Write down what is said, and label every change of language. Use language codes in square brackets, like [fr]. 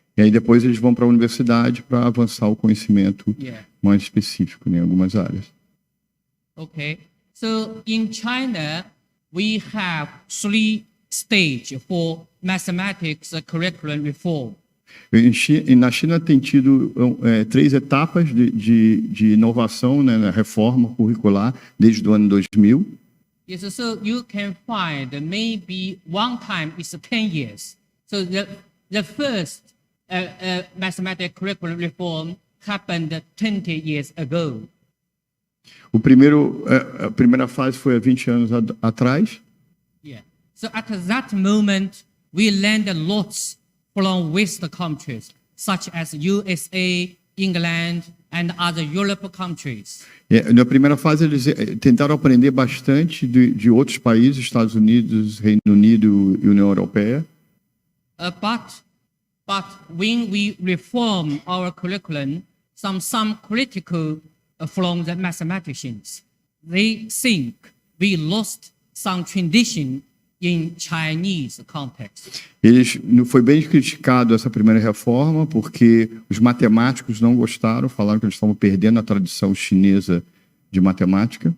[pt] E aí depois eles vão para a universidade para avançar o conhecimento mais específico, né, em algumas áreas. [en] Okay, so in China, we have 3 stages for mathematics curriculum reform. [pt] E na China tem tido 3 etapas de inovação, né, na reforma curricular desde o ano 2000. [en] Yes, so you can find maybe one time is 10 years. So the first mathematics curriculum reform happened 20 years ago. [pt] A primeira fase foi há 20 anos atrás. [en] Yeah. So at that moment, we learned lots from Western countries, such as USA, England, and other European countries. [pt] Na primeira fase, eles tentaram aprender bastante de outros países, Estados Unidos, Reino Unido e União Europeia. [en] But when we reform our curriculum, some critical from the mathematicians, they think we lost some tradition in Chinese context. [pt] Foi bem criticado essa primeira reforma porque os matemáticos não gostaram, falaram que eles estavam perdendo a tradição chinesa de matemática.